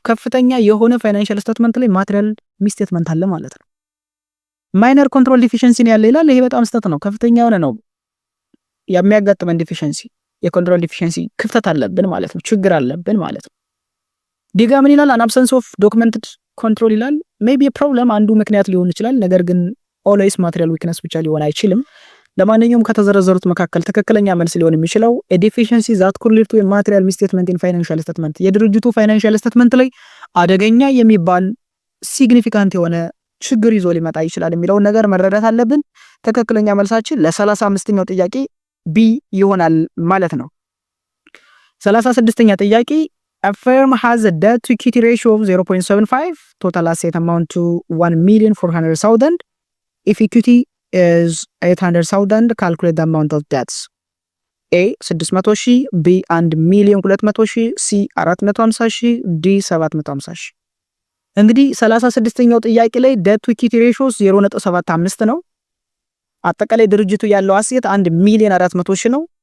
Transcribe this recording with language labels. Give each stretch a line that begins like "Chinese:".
Amharic: ከፍተኛ የሆነ ፋይናንሻል ስቴትመንት ላይ ማቴሪያል ሚስቴትመንት አለ ማለት ነው። ማይነር ኮንትሮል ዲፊሸንሲ ያለ ይላል። ይሄ በጣም ስህተት ነው። ከፍተኛ የሆነ ነው የሚያጋጥመን ዲፊሸንሲ፣ የኮንትሮል ዲፊሸንሲ ክፍተት አለብን ማለት ነው። ችግር አለብን ማለት ነው። ዲጋ ምን ይላል? an absence of documented control ይላል።
English: maybe a problem
Amharic: አንዱ ምክንያት ሊሆን ይችላል። ነገር ግን always material weakness ብቻ ሊሆን አይችልም። ለማንኛውም ከተዘረዘሩት መካከል ትክክለኛ መልስ ሊሆን የሚችለው
English: a deficiency that could lead to a material misstatement in financial statement
Amharic: የድርጅቱ ፋይናንሻል ስቴትመንት ላይ አደገኛ የሚባል ሲግኒፊካንት የሆነ ችግር ይዞ ሊመጣ ይችላል የሚለውን ነገር መረዳት አለብን። ትክክለኛ መልሳችን ለ35ኛው ጥያቄ ቢ ይሆናል ማለት ነው።
English: 36ኛ ጥያቄ a firm has a debt to equity ratio of 0.75 total asset amount to 1,400,000 if equity is 800,000 calculate the amount of debts. A 600,000 B 1,200,000 C 450,000 D 750,000
Amharic: እንግዲህ 36ኛው ጥያቄ ላይ debt to equity ratio 0.75 ነው። አጠቃላይ ድርጅቱ ያለው አሴት 1,400,000 ነው።